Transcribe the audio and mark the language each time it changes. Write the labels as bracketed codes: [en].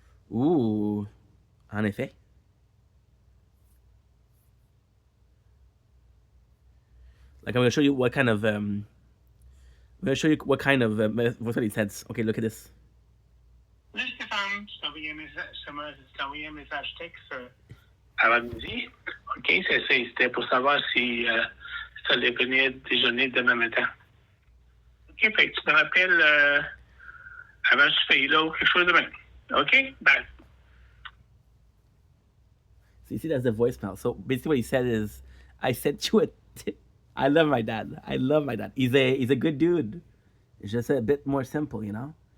[fr] Ooh, en effet. [en] Like I'm gonna show you what kind of I'm gonna show you what kind of what he says. Okay, look at this. [fr] Salut Stéphane, je t'ai envoyé un message texte avant midi. OK, c'était pour savoir si tu allais venir déjeuner demain matin. OK, fait que tu me rappelles avant ce pays-là ou quelque chose demain. OK, bye. [en] So you see, that's the voicemail. So basically, what he said is, "I sent you a." I love my dad. I love my dad. He's a good dude. It's just a bit more simple, you know.